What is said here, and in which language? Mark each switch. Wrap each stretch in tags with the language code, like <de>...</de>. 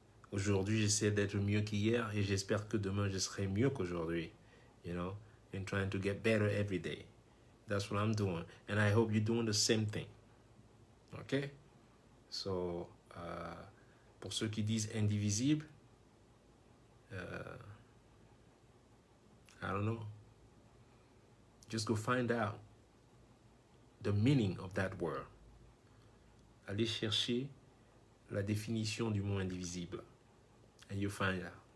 <fr>aujourd'hui, j'essaie d'être mieux qu'hier, et j'espère que demain, je serai mieux qu'aujourd'hui.</fr> <en>You know, and trying to get better every day. That's what I'm doing. And I hope you're doing the same thing.</en> <fr>Okay? So, pour ceux qui disent indivisible,</fr> <en>I don't know. Just go find out the meaning of that word.</en> <fr>Allez chercher la définition du mot indivisible.</fr> <en>And you find out.</en>